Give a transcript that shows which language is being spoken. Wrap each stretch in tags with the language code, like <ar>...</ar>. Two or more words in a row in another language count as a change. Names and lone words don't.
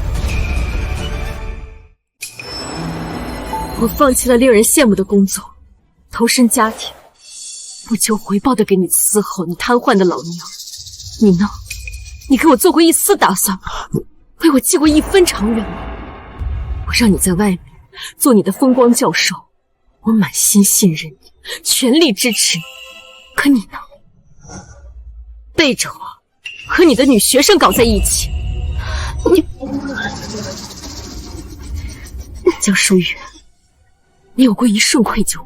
<zh>我放棄了令人羨慕的工作，投身家庭，不求回報的給你伺候你癱瘓的老娘。你呢？你給我做過一絲打算嗎？為我計過一分長遠嗎？我讓你在外面做你的風光教授，我滿心信任你，全力支持你。可你呢？背着我和你的女學生搞在一起。江疏雨，你有過一瞬愧疚吗？</zh>